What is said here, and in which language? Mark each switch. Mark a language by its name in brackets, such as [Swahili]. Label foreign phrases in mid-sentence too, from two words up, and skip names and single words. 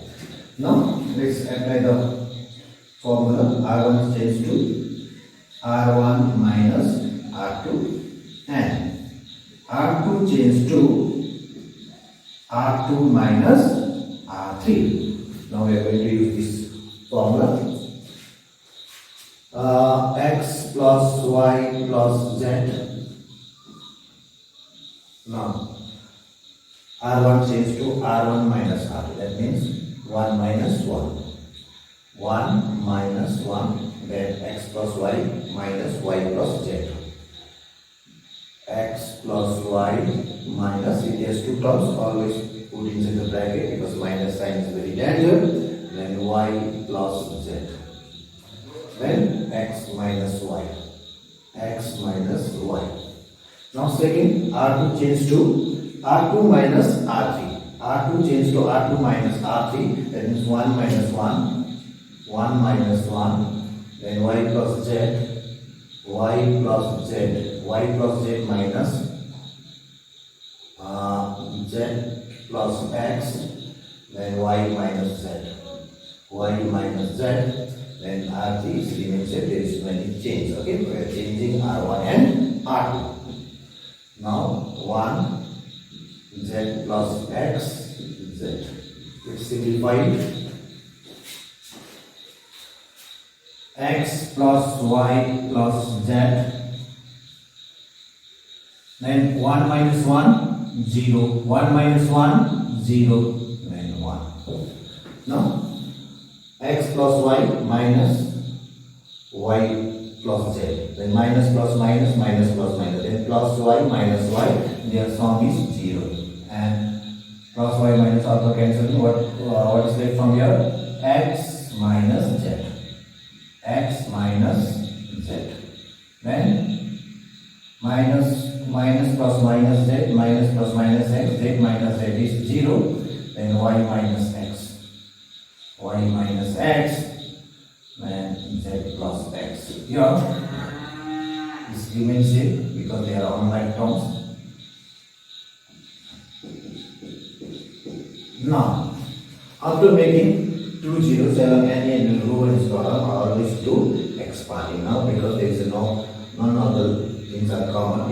[English] Now let's apply the formula. R1 change to R1 minus R2 and R2 change to R2 minus R3. Now we are going to use this formula. X plus y plus z. Now R1 change to R1 minus R2. That means 1 minus 1. 1 minus 1. Then x plus y minus y plus z. X plus y minus, it has two terms, always put inside the bracket because minus sign is very dangerous. Then y plus z. Then x minus y. X minus y. Now second, R2 change to R2 minus R3. R2 change to R2 minus R3. That means 1 minus 1. 1 minus 1. Then y plus z. Y plus z. Y plus z minus z plus x. Then y minus z. Y minus z. Then R3 is remains there is many change. Okay, we are changing R1 and R2. Now 1 z plus x z. It's simplified. X plus y plus z. Then 1 minus 1 0. 1 minus 1 0. Then 1. Now x plus y minus y plus z. Then minus plus minus, minus plus minus. Then plus y minus y. Their sum is 0. And plus y minus also cancelling. What is left from here? X minus z. X minus z. Then minus plus minus z, minus plus minus x, z minus z is 0. Then y minus x. Y minus x. Then z plus x. Here this remains z because they are unlike terms. Now, after making two zeros along any row and column, I always do expanding now because there is none of the things are common.